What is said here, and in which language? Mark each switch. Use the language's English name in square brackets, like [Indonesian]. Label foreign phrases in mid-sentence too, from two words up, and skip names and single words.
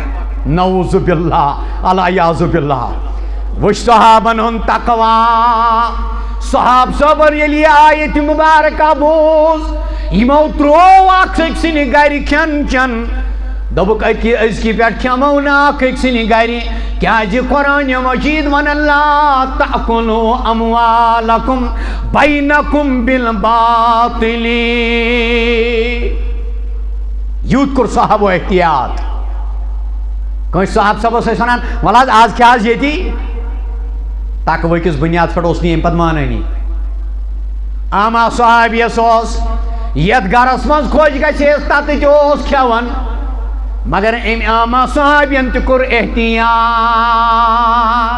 [Arabic] نعوذ باللہ الیاذ باللہ. [Kashmiri] وٕچھ صحابن ہُنٛد تقوا. صحاب صٲبن ییٚلہِ یہِ آیت مُبارکہ بوٗز یِمو ترٛوو اکھ أکۍ سٕنٛدِ گرِ کھٮ۪ن چٮ۪ن. دوٚپُکھ أزکہِ پٮ۪ٹھ کھٮ۪مو نہٕ اکھ أکۍ سٕنٛدِ گرِ کیٛازِ قرآنِ مجیٖد ونان [Arabic] لا تأکلوا اموالکم بینکم بالباطل. [Kashmiri] یوٗت کوٚر صحابو احتیاط. کٲنٛسہِ صحاب صٲبس ٲسۍ ونان وَلہٕ حظ آز کھےٚ حظ ییٚتی تقوی کِس بُنیادس پٮ۪ٹھ اوس نہٕ ییٚمہِ پتہٕ مانٲنی. عامہ صحابیس اوس یتھ گرس منٛز خۄش گژھٮ۪س تتہِ اوس کھٮ۪وان مگر أمۍ عامہ صحابین تہِ کوٚر احتیاط.